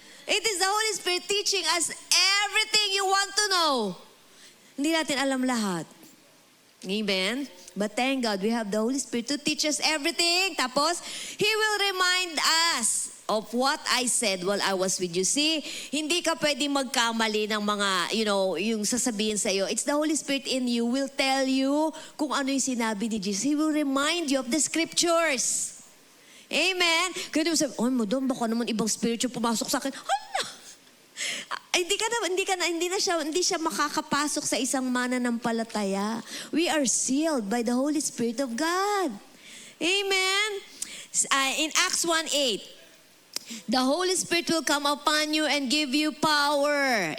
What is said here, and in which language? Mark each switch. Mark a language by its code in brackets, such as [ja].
[en] It is the Holy Spirit teaching us everything you want to know. [tl] Hindi natin alam lahat. [en] Amen? But thank God, we have the Holy Spirit to teach us everything. [tl] Tapos, [en] He will remind us of what I said while I was with you. [tl] See, hindi ka pwedeng magkamali ng mga, yung sasabihin sa iyo. [en] It's the Holy Spirit in you will tell you [tl] kung ano yung sinabi ni [en] Jesus. He will remind you of the scriptures. [tl] Amen? Kaya di mo sabi, oh, madam, baka naman ibang spirit yung pumasok sa akin. Hala! Hindi siya makakapasok sa isang mananampalataya. [en] We are sealed by the Holy Spirit of God. Amen? In Acts 1:8, the Holy Spirit will come upon you and give you power.